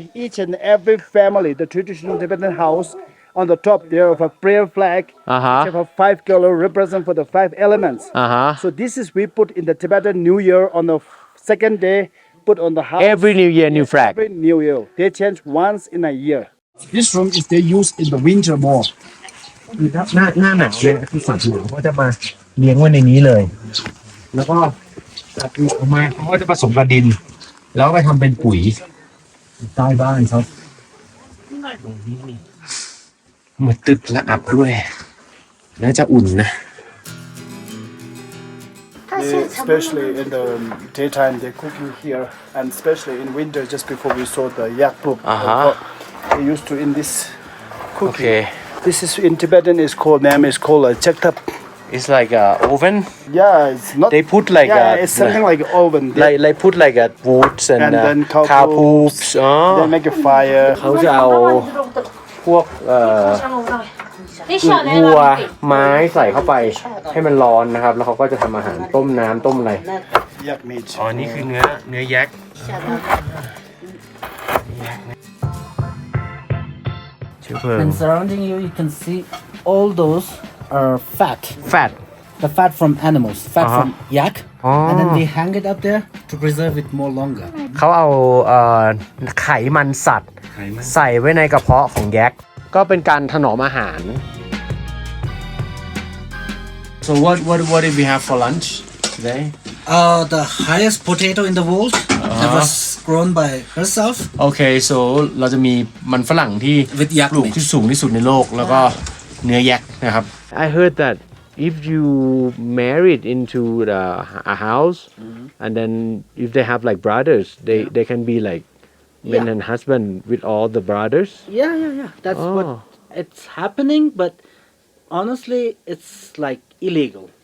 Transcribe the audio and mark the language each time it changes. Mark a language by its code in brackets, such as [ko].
[en] Each and every family, the traditional Tibetan house, on the top there of a prayer flag, which have a 5 color represent for the 5 elements. So this is we put in the Tibetan New Year on the second day, put on the house. Every New Year, new flag. Every New Year. They change once in a year. This room is they use in the winter more. [th] หน้าหนาวเนี่ยคือสัตว์หลวงเขาจะมาเลี้ยงไว้ในนี้เลย แล้วก็ตัดออกมาเขาก็จะผสมกับดิน แล้วก็ไปทำเป็นปุ๋ยใต้บ้านครับตรงนี้นี่มืดตึ๊ดและอับด้วยน่าจะอุ่นนะ [en] especially in the daytime, they cooking here, and especially in winter, just before we saw the yak poop. They used to in this cooking. Okay. This is in Tibetan is called name is called a chektap. It's like a oven. Yeah, it's not. They put like yeah, it's something like oven. like put like a woods and then cow poops. อ๋อ They make a fire. [th] เขาจะเอาพวกวัวไม้ใส่เข้าไปให้มันร้อนนะครับ แล้วเขาก็จะทำอาหารต้มน้ำต้มอะไร [en] Yak meat. [th] อ๋อ นี่คือเนื้อแยก [en] And surrounding you, you can see all those are fat. fat The fat from animals, fat Uh-huh. from yak. And then we hang it up there to preserve it more longer. [th] เขาเอาไขมันสัตว์ใส่ไว้ในกระเพาะของแยกก็เป็นการถนอมอาหาร [en] So what did we have for lunch today? The highest potato in the world that was grown by herself. Okay so [th] เราจะมีมันฝรั่งที่ [en] With yak [th] ปลูก [en] meat. [th] ที่สูงที่สุดในโลกแล้วก็เนื้อแยกนะครับ [en] I heard that if you married into a house and then if they have like brothers they can be like man and husband with all the brothers. Yeah. That's what it's happening, but honestly, it's like illegal.